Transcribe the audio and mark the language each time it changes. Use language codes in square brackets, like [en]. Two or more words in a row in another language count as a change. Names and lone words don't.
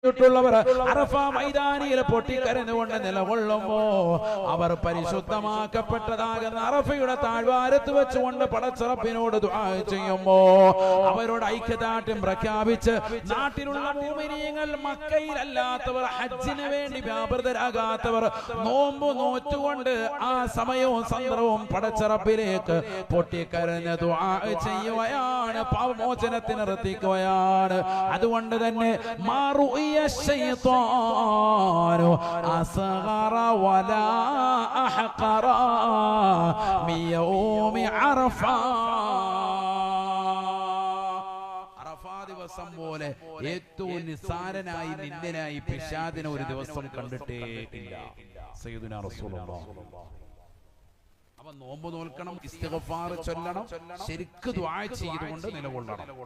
[ml] അറഫ മൈതാനിയിൽ പൊട്ടിക്കരഞ്ഞുകൊണ്ട് നിലകൊള്ളുമ്പോ അവർ പരിശുദ്ധമാക്കപ്പെട്ടതാകുന്ന അറഫയുടെ താഴ്വാരത്ത് വെച്ചുകൊണ്ട് പടച്ചറപ്പിനോട് ദുആ ചെയ്യുമ്പോ അവരോട് ഐക്യദാർഢ്യം പ്രഖ്യാപിച്ച് നാട്ടിലുള്ള മുഅ്മിനീങ്ങൾ, മക്കയിലല്ലാത്തവർ, ഹജ്ജിന് വേണ്ടി വ്യാപൃതരാകാത്തവർ നോമ്പ് നോറ്റുകൊണ്ട് ആ സമയവും സന്ദർഭവും പടച്ചറപ്പിലേക്ക് പൊട്ടിക്കരഞ്ഞ് ദുആ ചെയ്യുകയാണ്, പാപമോചനത്തിന് നിർത്തിക്കുകയാണ്. അതുകൊണ്ട് തന്നെ [ar] الشيطان أصغر ولا أحقر من يوم عرفة. [ml] ദിവസം പോലെ ഏറ്റവും നിസ്സാരനായി നിന്ദനായി പിശാചിനെ ഒരു ദിവസം കണ്ടിട്ടേ ഇല്ല [ar] سيدنا رسول الله. [ml] അവൻ നോമ്പ് നോൽക്കണം, ഇസ്തിഗ്ഫാർ ചൊല്ലണം, ശരിക്ക് ദുആ ചെയ്തുകൊണ്ട് നിലകൊള്ളണം.